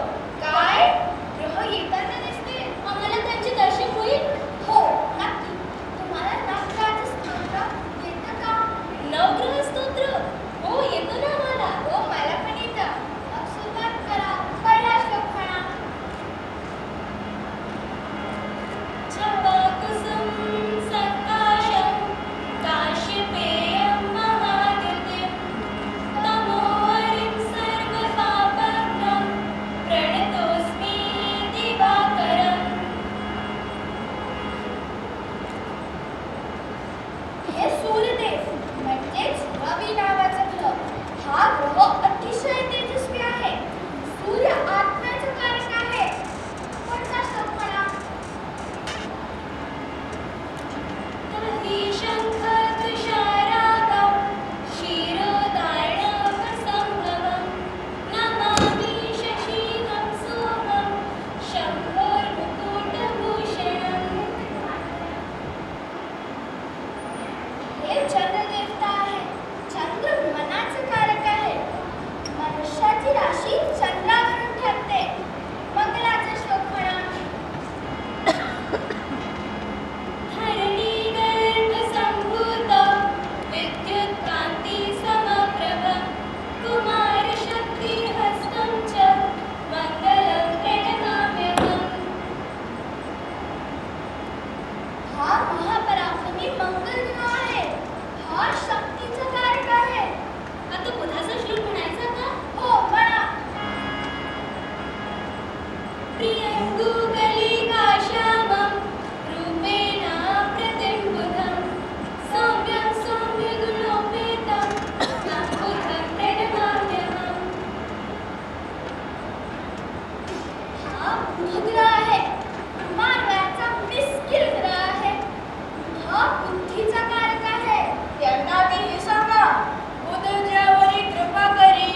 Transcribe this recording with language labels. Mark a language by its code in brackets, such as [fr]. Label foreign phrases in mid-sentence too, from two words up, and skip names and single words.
[mr] काय? ग्रह येताना दिसतील? आम्हाला त्यांचे दर्शन होईल? हो, नक्की. तुम्हाला नवग्रहाचं स्तोत्र येतं का? नवग्रह स्तोत्र? हो, येतं ना आम्हाला. हो, मला पण येतं. मग सुरुवात करा. पहिला श्लोक म्हणा. [sa] छपाकुसुम सकाशं काश्यपेयं महाद्युतिं तमोहरिं सर्वपापघ्नं प्रणतोऽस्मि दिवाकरम्. [mr] हे सूर्यदेव म्हणजेच रवी नावाचा ग्रह. हा ग्रह अतिशय तेजस्वी आहे. सूर्य आत्म्याचा कारक आहे. पुढचा श्लोक म्हणा. [sa] दधी शंख तुषारागं क्षीरोदार्णव संगमं नमामि शशीनं सोमं शंभोर्मुकुटभूषणम्. [mr] हे चंद्रदेवता आहे. चंद्र मनाचं कारक आहे. मनुष्याची राशी चंद्रावरून ठरते. मंगलाचा श्लोक म्हणा. [sa] धरणी गर्भ संभूत विद्युत्कांती समप्रभ कुमार शक्ती हस्तं च मंगलं प्रणमाम्यहम्. [mr] हा महापराक्रमी मंगल ग्रह आहे. हा शक्तीचा कारक आहे. आता बुधाचा श्लोक म्हणायचा का? हो, म्हणा. [sa] प्रियंगुगलिकाश्यामं रूपेण प्रतिम्बुधं सौम्यं सौम्यगुणोपेतं तं बुधं प्रणमाम्यहम्. [mr] हा बुधग्रह आहे. मानवाचा मिश्किल ग्रह आहे. हा बुद्धीचा कारक आहे. त्यांना ते हे सांगा, बुध ज्यावरी कृपा करी